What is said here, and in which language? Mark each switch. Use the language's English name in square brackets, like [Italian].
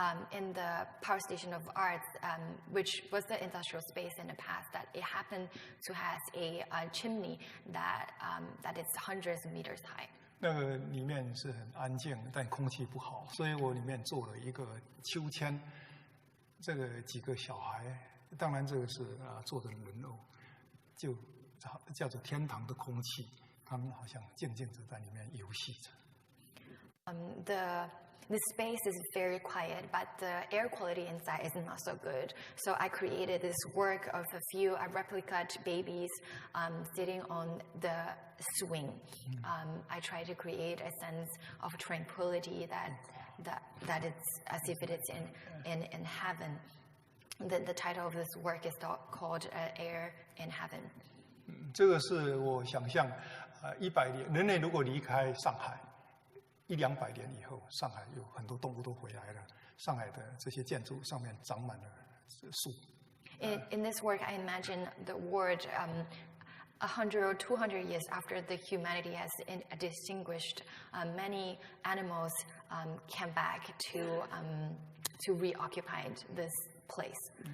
[English] In the power station of arts, which was the industrial space in the past, that it happened to have a chimney that is hundreds of meters high. [Chinese] 那个里面是很安静，但空气不好，所以我里面做了一个秋千，这个几个小孩，当然这个是做的人偶，就叫做天堂的空气，他们好像静静地在里面游戏着。 [English] The space is very quiet, but the air quality inside is not so good. So I created this work of a few replica babies sitting on the swing. I try to create a sense of tranquility that it's as if it is in heaven. The title of this work is called Air in Heaven. [Chinese] 这个是我想象，100年人类如果离开上海。 100-200年以后，上海有很多动物都回来了。上海的这些建筑上面长满了树。 [English] In this work, I imagine the world 100 or 200 years after the humanity has distinguished, many animals came back to reoccupy this place.